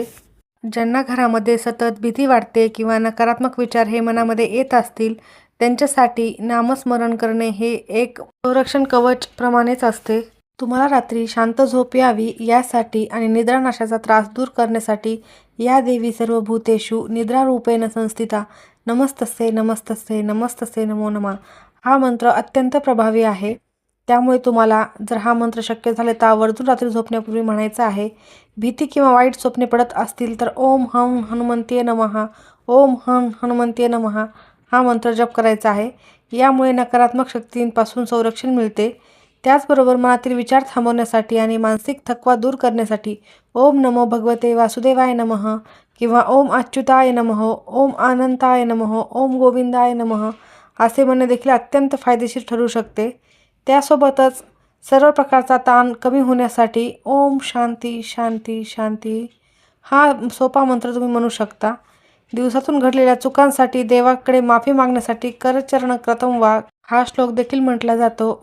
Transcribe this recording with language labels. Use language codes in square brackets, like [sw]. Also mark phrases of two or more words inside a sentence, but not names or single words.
[mr] ज्यांना घरामध्ये सतत भीती वाटते किंवा नकारात्मक विचार हे मनामध्ये येत असतील, त्यांच्यासाठी नामस्मरण करणे हे एक संरक्षण कवच प्रमाणेच असते. तुम्हाला रात्री शांत झोप यावी यासाठी आणि निद्रानाशाचा त्रास दूर करण्यासाठी [sa] या देवी सर्वभूतेषु निद्रारूपेण संस्थिता नमस्तस्यै नमस्तस्यै नमस्तस्यै नमो नमः [mr] हा मंत्र अत्यंत प्रभावी आहे. त्यामुळे तुम्हाला जर हा मंत्र शक्य झाले तर आवर्जून रात्री झोपण्यापूर्वी म्हणायचा आहे. भीती किंवा वाईट स्वप्ने पडत असतील तर [sa] ओम हं हनुमंते नमः, ओम हं हनुमंते नमः [mr] हा मंत्र जप करायचा आहे. यामुळे नकारात्मक शक्तींपासून संरक्षण मिळते. त्याचबरोबर मनातील विचार थांबवण्यासाठी आणि मानसिक थकवा दूर करण्यासाठी [sa] ओम नमो भगवते वासुदेवाय नमः [mr] किंवा [sa] ओम अच्युताय नमः, ओम अनंताय नमः, ओम गोविंदाय नमः [mr] असे म्हणणे देखील अत्यंत फायदेशीर ठरू शकते. त्यासोबतच सर्व प्रकारचा ताण कमी होण्यासाठी [sa] ओम शांती शांती शांती [mr] हा सोपा मंत्र तुम्ही म्हणू शकता. दिवसातून घडलेल्या चुकांसाठी देवाकडे माफी मागण्यासाठी [sa] करचरण कृतं वा [mr] हा श्लोक देखील म्हटला जातो.